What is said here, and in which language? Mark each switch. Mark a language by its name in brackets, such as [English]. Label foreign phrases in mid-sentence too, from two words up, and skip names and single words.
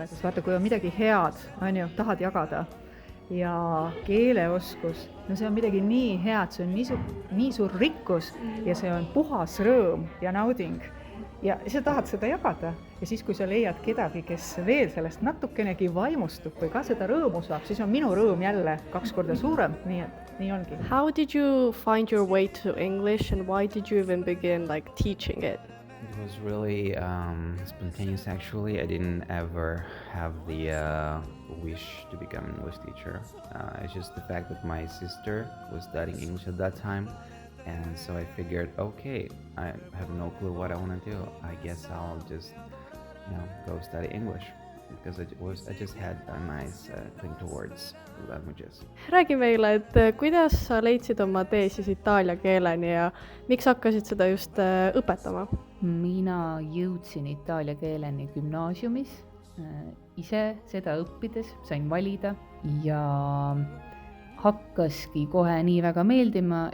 [Estonian] Sest vaata, kui on midagi head, tahad jagada ja keeleoskus, no see on midagi nii head, see on nii suur rikkus ja see on puhas rõõm ja nauding. Ja sa tahad seda jagada ja siis, kui sa leiad kedagi, kes veel sellest natukenegi vaimustub või ka seda rõõmu saab, siis on minu rõõm jälle 2 korda suurem, nii et nii ongi. [English] How did you find your way to English and why did you even begin teaching it? It was really spontaneous actually. I didn't ever have the wish to become an English teacher. It's just the fact that my sister was studying English at that time. And so I figured, okay, I have no clue what I want to do. I guess I'll just, go study English because I just had a nice thing towards languages. [Estonian] Räägi meile, et kuidas sa leidsid oma tee siis itaalia keeleni ja miks hakkasid seda just õpetama? Mina jõudsin itaalia keeleni gümnaasiumis, ise seda õppides sain valida ja hakkaski kohe nii väga meeldima,